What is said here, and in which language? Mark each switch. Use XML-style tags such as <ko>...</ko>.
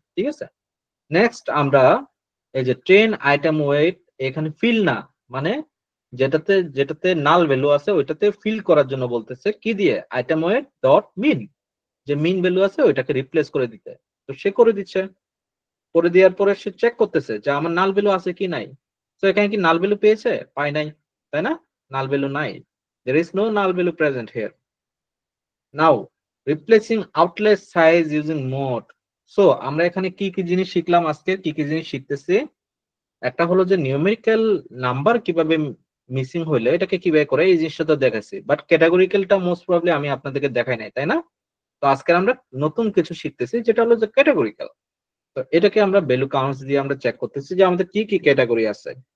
<bn>ঠিক আছে, নেক্সট আমরা এই যে ট্রেন আইটেম ওয়েট এখানে ফিল না, মানে যেটাতে নাল ভ্যালু আছে ওইটাতে ফিল করার জন্য বলতেছে কি দিয়ে, আইটেম ওয়েট ডট মিন, যে মিন ভ্যালু আছে ওইটাকে রিপ্লেস করে দিতে। তো সে করে দিচ্ছে, করে দেওয়ার পরে সে চেক করতেছে যে আমার নাল ভ্যালু আছে কি নাই। তো এখানে কি নাল ভ্যালু পেয়েছে? পাই নাই, তাই না? নাল ভ্যালু নাই,</bn> <en>there is no null value present here. Now replacing outlet size using mode.</en> <bn>So আমরা এখানে কি কি জিনিস শিখলাম, আজকে কি কি জিনিস শিখতেছি। একটা হলো যে নিউমেরিক্যাল নাম্বার কিভাবে মিসিং হইলে এটাকে কিভাবে করে এই জিনিসটা তো দেখাচ্ছি, বাট ক্যাটাগরিক্যালটা মোস্ট প্রবাবলি আমি আপনাদেরকে দেখাই নাই, তাই না? তো আজকে আমরা নতুন কিছু শিখতেছি যেটা হলো যে ক্যাটাগরিক্যাল। তো এটাকে আমরা ভ্যালু কাউন্টস দিয়ে আমরা চেক করতেছি যে আমাদের কি কি ক্যাটাগরি আছে।</bn>